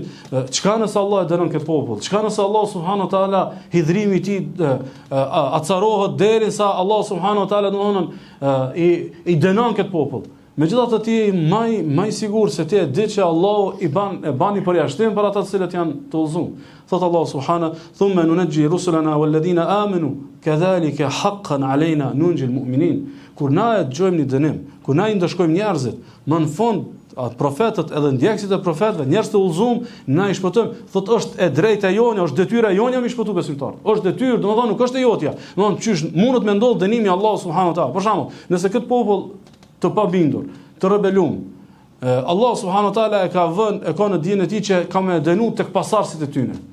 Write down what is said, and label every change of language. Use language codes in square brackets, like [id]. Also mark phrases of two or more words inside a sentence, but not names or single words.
[sq] Çka nëse Allah e dënon këtë popull? Çka nëse Allah [ar] سبحانه وتعالى [sq] hidhrimi i tij acarohet derisa Allah [ar] سبحانه وتعالى [sq] domethënë i dënon këtë popull? Megjithatë ti më i sigurt se ti e di që Allahu e bani përjashtim për ata të cilët janë të udhëzuar. Thot Allah subhanahu: [ar] "ثم ننجي رسلنا والذين آمنوا كذلك حقا علينا ننج المؤمنين." [sq] Kur na e dëgjojmë një dënim, kur na i ndëshkojmë njerëzit, më në fund profetët edhe ndjekësit e profetëve, njerëz të udhëzuar, na i shpëtojmë. Thot është e drejta jone, është detyra jone mi shpëtu besimtarët. Është detyrë, domethënë nuk është e jotja. Domethënë çysh mundet me ndodh dënimi i Allahut [ar] سبحانه وتعالى. [sq] Për shembull, nëse këtë popull të pabindur, të rebelum, Allah [ar] سبحانه وتعالى [sq] e ka në dijen e tij që ka më dënuar tek pasardhësit e tyre.